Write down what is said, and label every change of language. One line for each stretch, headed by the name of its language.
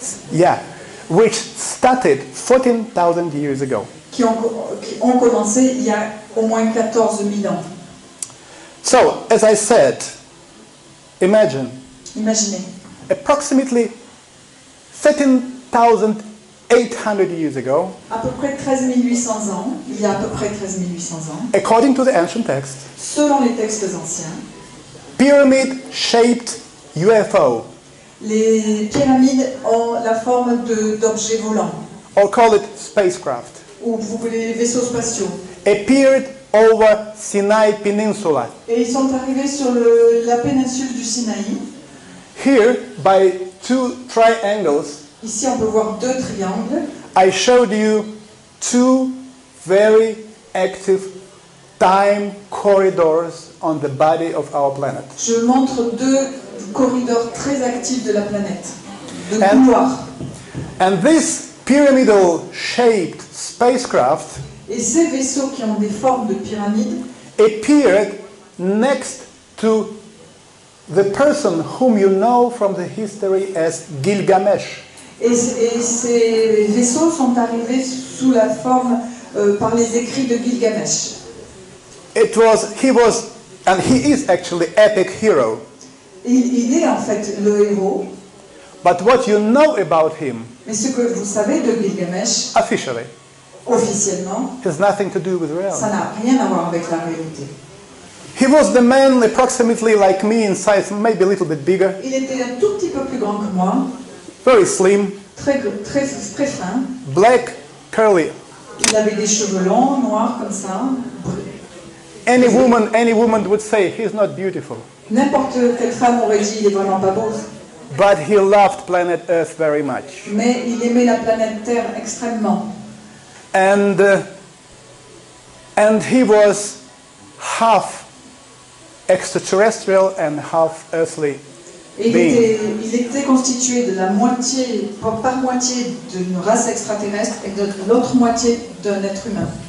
English: Yeah, which started 14,000 years ago.
French: qui ont commencé il y a au moins 14 000 ans.
English: So, as I said, imagine
French: Imaginez,
English: approximately 13,800 years ago,
French: à peu près 13 800 ans, il y a à peu près 13 800 ans,
English: according to the ancient text,
French: selon les textes anciens,
English: pyramid-shaped UFO,
French: les pyramides ont la forme d'objets volants,
English: or call it spacecraft,
French: ou vous voulez les vaisseaux spatiaux.
English: appeared over Sinai Peninsula.
French: Et ils sont arrivés sur la péninsule du Sinaï.
English: Here, by two triangles,
French: Ici, on peut voir deux triangles.
English: I showed you two very active time corridors on the body of our planet.
French: Je montre deux corridors très actifs de la planète, de
English: And-
French: couloirs.
English: And this pyramidal-shaped spacecraft
French: Et ces vaisseaux qui ont des formes de pyramides
English: appeared next to the person whom you know from the history as Gilgamesh.
French: et ces vaisseaux sont arrivés sous la forme par les écrits de Gilgamesh.
English: He was, and he is actually epic hero.
French: Il est en fait le héros,
English: But what you know about him,
French: mais ce que vous savez de Gilgamesh,
English: officially,
French: officiellement,
English: has nothing to do with
French: ça
English: reality.
French: n'a rien à voir avec la réalité.
English: He was the man approximately like me in size, maybe a little bit bigger,
French: Il était un tout petit peu plus grand que moi,
English: very slim,
French: très fin.
English: black, curly.
French: Il avait des cheveux longs, noirs comme ça.
English: Any woman would say he's not beautiful.
French: N'importe quelle femme aurait dit il est vraiment pas beau.
English: But he loved planet Earth very much.
French: Mais il aimait la planète Terre extrêmement.
English: And he was half extraterrestrial and half earthly
French: Et
English: being.
French: il était constitué de la moitié, par moitié d'une race extraterrestre et de l'autre moitié d'un être humain.